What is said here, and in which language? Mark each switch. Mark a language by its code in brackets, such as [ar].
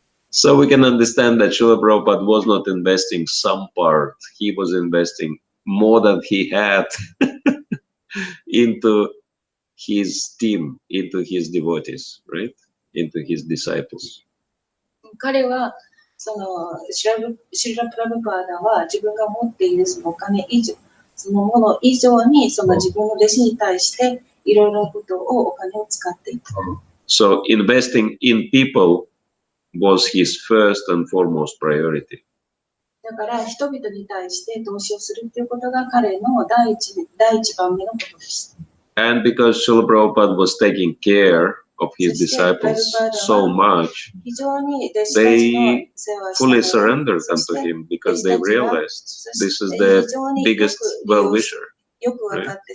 [en] So we can understand that Srila Prabhupada was not investing some part. He was investing more than he had into his team, into his devotees, right? Into his disciples. [ja] 彼はそのシュラ・プラブパーダは自分が持っているそのお金以上、そのもの以上にその自分の弟子に対していろいろなことをお金を使っていた。 [en] So investing in people was his first and foremost priority. [ja] だから人々に対して投資をするということが彼の第一番目のことでした。 [en] And because Srila Prabhupada was taking care of his disciples so much, they fully surrendered unto him because they realized this is their biggest well-wisher. Right?